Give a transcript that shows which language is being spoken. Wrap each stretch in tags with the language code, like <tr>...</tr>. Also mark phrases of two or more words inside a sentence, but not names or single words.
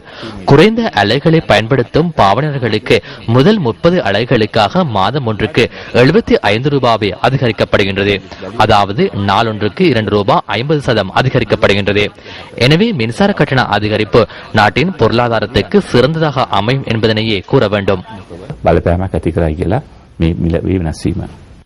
<ta>குறைந்த அலைகளை பயன்படுத்தும் பாவனர்களுக்கு முதல் 30 அலைகளுக்காக மாதம் ஒன்றுக்கு 75 ரூபாய் அதிகரிக்கப்படுகின்றது. அதாவது நாளொன்றுக்கு 2 ரூபாய் 50% அதிகரிக்கப்படுகின்றது. எனவே மின்சார கட்டண அதிகரிப்பு நாட்டின் பொருளாதாரத்துக்கு சிறந்ததாக அமையும் என்பதனையே கூற வேண்டும்.</ta> <si>බලපෑමක් ඇති කරයි කියලා මේ මිල වෙනස් වීම</si>